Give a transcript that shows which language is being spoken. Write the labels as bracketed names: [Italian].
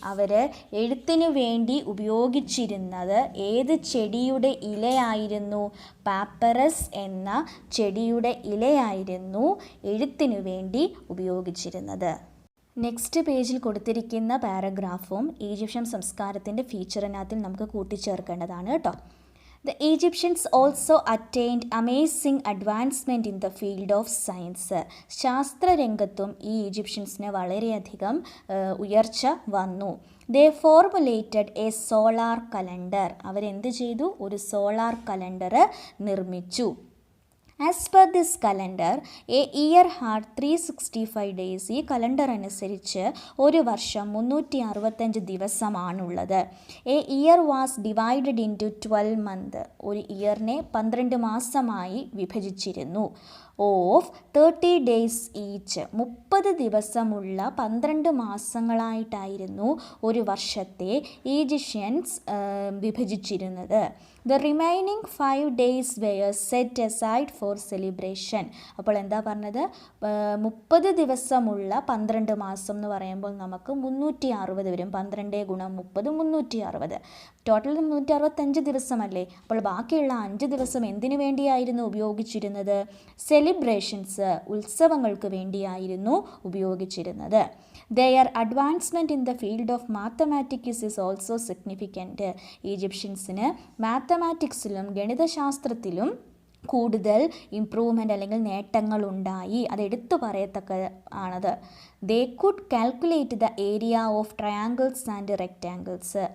[Malayalam] അവർ എഴുത്തിനു വേണ്ടി ഉപയോഗിച്ചിരുന്നത് ഏത് ചെടിയുടെ ഇലയായിരുന്നു? പാപ്പറസ് എന്ന ചെടിയുടെ ഇലയായിരുന്നു എഴുത്തിനു വേണ്ടി ഉപയോഗിച്ചിരുന്നത്. നെക്സ്റ്റ് പേജിൽ കൊടുത്തിരിക്കുന്ന പാരഗ്രാഫും ഈജിപ്ഷ്യൻ സംസ്കാരത്തിൻ്റെ ഫീച്ചറിനകത്തിൽ നമുക്ക് കൂട്ടിച്ചേർക്കേണ്ടതാണ് കേട്ടോ. [English] The Egyptians also attained amazing advancement in the field of science. [Malayalam] ശാസ്ത്രരംഗത്തും ഈ ഈജിപ്ഷ്യൻസിന് വളരെയധികം ഉയർച്ച വന്നു. [English] They formulated a solar calendar. [Malayalam] അവരെന്ത് ചെയ്തു? ഒരു സോളാർ കലണ്ടർ നിർമ്മിച്ചു. [English] As per this calendar, a year had 365 days. [Malayalam] ഈ കലണ്ടർ അനുസരിച്ച് ഒരു വർഷം 365 ദിവസമാണുള്ളത്. [English] A year was divided into 12 months. [Malayalam] ഒരു ഇയറിനെ 12 മാസമായി വിഭജിച്ചിരുന്നു. [English] Of 30 days each. [Malayalam] 30 ദിവസമുള്ള 12 മാസങ്ങളായിട്ടായിരുന്നു ഒരു വർഷത്തെ Egyptians വിഭജിച്ചിരുന്നത്. [English] The remaining 5 days were set aside for celebration. [Malayalam] അപ്പോൾ എന്താ പറഞ്ഞത്? 30 ദിവസമുള്ള 12 മാസം എന്ന് പറയുമ്പോൾ നമുക്ക് 360 വരും. 12 ഗുണം 30 360. ടോട്ടൽ 365 ദിവസമല്ലേ? അപ്പോൾ ബാക്കിയുള്ള 5 ദിവസം എന്തിനു വേണ്ടിയായിരുന്നു ഉപയോഗിച്ചിരുന്നത്? സെലിബ്രേഷൻസ്, ഉത്സവങ്ങൾക്ക് വേണ്ടിയായിരുന്നു ഉപയോഗിച്ചിരുന്നത്. [English] Their advancement in the field of mathematics is also significant. [Malayalam] ഈജിപ്ഷ്യൻസിന് മാത്തമാറ്റിക്സിലും ഗണിതശാസ്ത്രത്തിലും കൂടുതൽ ഇംപ്രൂവ്മെൻ്റ് അല്ലെങ്കിൽ നേട്ടങ്ങൾ ഉണ്ടായി. അത് എടുത്തു പറയത്തക്ക ആണത്. [English] They could calculate the area of triangles and rectangles.